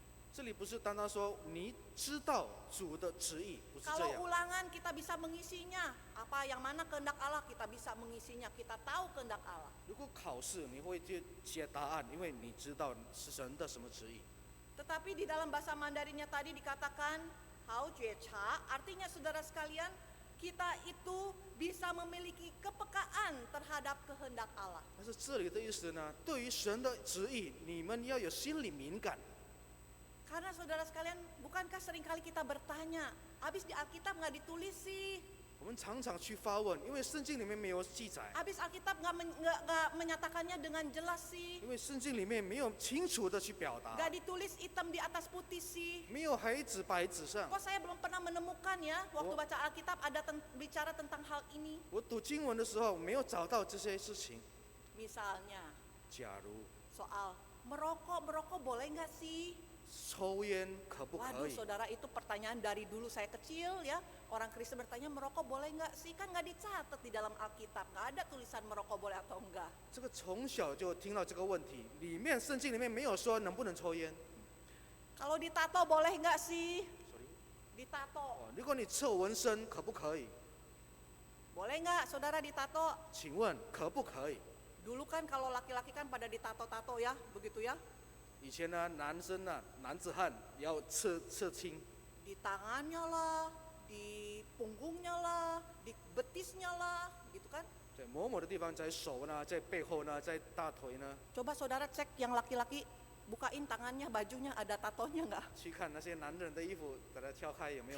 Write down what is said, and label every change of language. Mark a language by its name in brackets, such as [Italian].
[Chinese] 这里不是单单说你知道主的旨意，不是这 [Indonesian] Kalau [Chinese] 样。 [Indonesian] ulangan kita bisa mengisinya, apa yang mana kehendak Allah kita bisa mengisinya, kita tahu kehendak Allah. [Chinese] 如果考试你会去写答案，因为你知道是神的什么旨意。 [Indonesian] Tetapi di dalam bahasa Mandarinnya tadi dikatakan hao jue cha, artinya saudara sekalian, kita itu bisa memiliki kepekaan terhadap kehendak Allah. [Chinese] 但是这里的意思呢，对于神的旨意，你们要有心理敏感。 [Indonesian] Karena saudara sekalian, bukankah seringkali kita bertanya, habis di Alkitab nggak ditulis sih? [Chinese] 我们常常去发问，因为圣经里面没有记载， [Indonesian] Habis Alkitab nggak menyatakannya dengan jelas sih? [Chinese] 因为圣经里面没有清楚的去表达， [Indonesian] Nggak ditulis hitam di atas putih sih? [Chinese] 没有黑纸白纸上。 [Indonesian] Kok saya belum pernah menemukan ya, waktu baca Alkitab ada bicara tentang hal ini. [Chinese] 我读经文的时候没有找到这些事情。 [Indonesian] Misalnya, [Chinese] 假如 [Indonesian] soal merokok boleh nggak sih? [Chinese] 抽烟可不可 [Indonesian] Waduh [Chinese] 以？ [Indonesian] saudara, itu pertanyaan dari dulu saya kecil ya. Orang Kristen bertanya merokok boleh nggak sih? Kan nggak dicatat di dalam Alkitab, nggak ada tulisan merokok boleh atau enggak. [Chinese] 这个从小就听到这个问题，里面圣经里面没有说能不能抽烟。 [Indonesian] Kalau ditato boleh nggak sih? [English] Sorry. [Indonesian] Ditato, [Chinese] 哦，如果你测纹身可不可以？ [Indonesian] boleh nggak saudara ditato? [Chinese] 请问可不可以？ [Indonesian] Dulu kan kalau laki-laki kan pada ditato-tato ya, begitu ya. [Chinese] 以前呢，男生呢，男子汉要刺青， [Indonesian] Di tangannya lah, di punggungnya lah, di betisnya lah, gitu kan. [Chinese] 在某某的地方，在手呢，在背后呢，在大腿呢， [Indonesian] Coba saudara cek yang laki-laki, bukain tangannya, bajunya ada tatonya nggak? [Chinese] 去看那些男人的衣服，把它挑开有没有